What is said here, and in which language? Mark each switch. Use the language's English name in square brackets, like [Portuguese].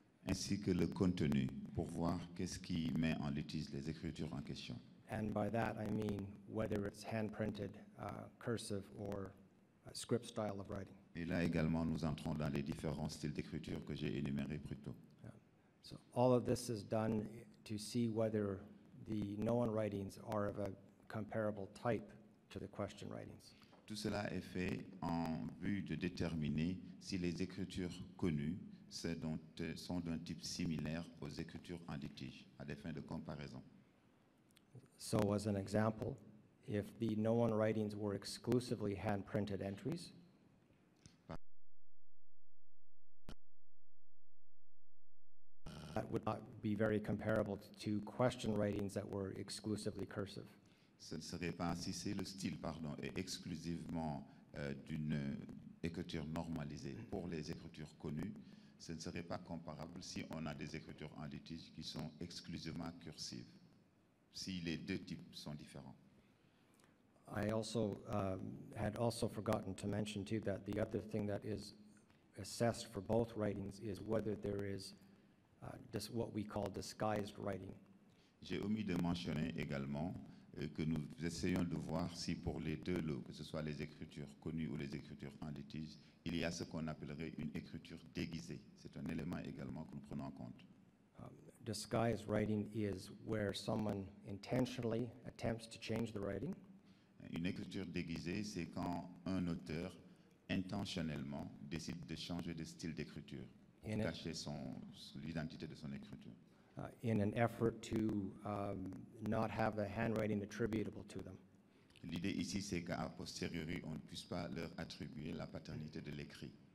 [French] ainsi que le contenu pour voir qu'est-ce qui met en litige les écritures en question. [English] And by that I mean whether it's hand-printed, cursive, or script style of writing. [French] Et là également, nous entrons dans les différents styles d'écriture que j'ai énumérés plus tôt. [English] So all of this is done to see whether the known writings are of a comparable type to the question writings. [French] Tout cela est fait en vue de déterminer si les écritures connues sont d'un type similaire aux écritures en litige, à des fins de comparaison. [English] So as an example, if the known writings were exclusively hand-printed entries, that would not be very comparable to question writings that were exclusively cursive. [French] Ce ne serait pas, si c'est le style, est exclusivement d'une écriture normalisée pour les écritures connues, ce ne serait pas comparable si on a des écritures en litige qui sont exclusivement cursives, si les deux types sont différents. [English] I also had also forgotten to mention too that the other thing that is assessed for both writings is whether there is what we call disguised writing. [French] J'ai omis de mentionner également que nous essayons de voir si pour les deux, que ce soit les écritures connues ou les écritures en litige, il y a ce qu'on appellerait une écriture déguisée. C'est un élément également que nous prenons en compte. [English] Disguised writing is where someone intentionally attempts to change the writing. [French] Une écriture déguisée, c'est quand un auteur intentionnellement décide de changer de style d'écriture, pour cacher l'identité de son écriture. [English] In an effort to not have the handwriting attributable to them. [French] L'idée ici, c'est qu'à posteriori, on ne puisse pas leur attribuer la paternité de l'écrit.